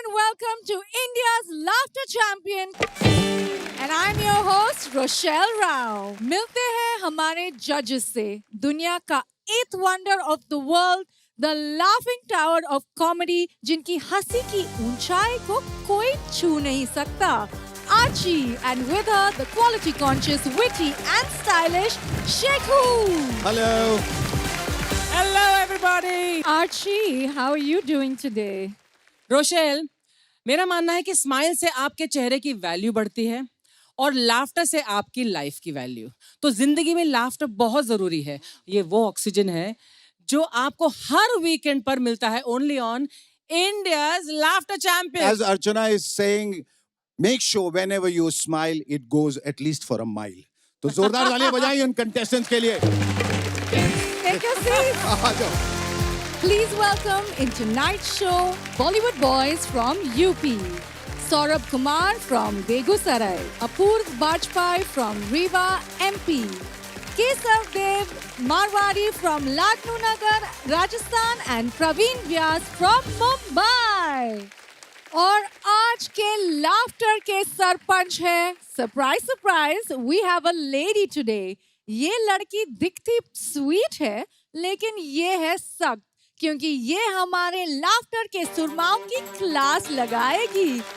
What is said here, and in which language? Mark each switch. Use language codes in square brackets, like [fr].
[en] welcome to India's laughter champion. And I'm your host, Rochelle Rao. [hi] मिलते हैं हमारे judges से, दुनिया का [en] eighth wonder of the world, the laughing tower of comedy, [hi] जिनकी हंसी की ऊंचाई को कोई छू नहीं सकता. [en] Archie, and with her, the quality conscious, witty and stylish Shekhu. Hello. Hello everybody. Archie, how are you doing today? [hi] Rochelle, मेरा मानना है कि स्माइल से आपके चेहरे की वैल्यू बढ़ती है और लाफ्टर से आपकी लाइफ की वैल्यू. तो जिंदगी में लाफ्टर बहुत जरूरी है. ये वो ऑक्सीजन है जो आपको हर वीकेंड पर मिलता है only on India's laughter champion. [en] As Archana is saying, make sure whenever you smile, it goes at least for a mile. [hi] तो जोरदार तालियां बजाइए उन contestants के लिए. [en] Take your seats. [hi] आ जाओ. [en] Please welcome in tonight's show Bollywood boys from UP. Saurabh Kumar from Begusarai, Apurv Bajpai from Rewa, MP, Kesav Dev Marwari from Lucknow Nagar, Rajasthan, and Praveen Vyas from Mumbai. [hi] और आज के laughter के सरपंच है, surprise surprise, we have a lady today. ये लड़की दिखती sweet है लेकिन ये है सख्त, क्योंकि ये हमारे लाफ्टर के सुरमाओं की क्लास लगाएगी.